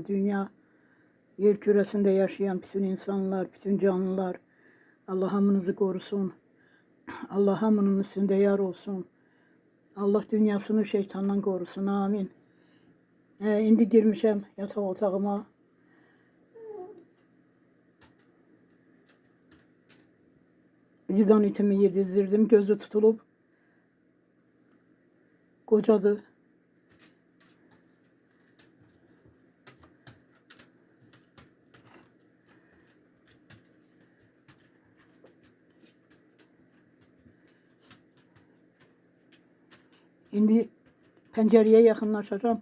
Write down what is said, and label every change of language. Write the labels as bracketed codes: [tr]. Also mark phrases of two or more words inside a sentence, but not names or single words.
[az] Dünya yer küresinde yaşayan bütün insanlar, bütün canlılar, Allah hamınızı korusun. Allah hamının üstünde yar olsun. Allah dünyasını şeytandan korusun. Amin. İndi girmişəm yataq otağıma. Zidan itimi yedizdirdim. Gözü tutulup. Kocadı. İndi pencereye yaxınlaşacağım.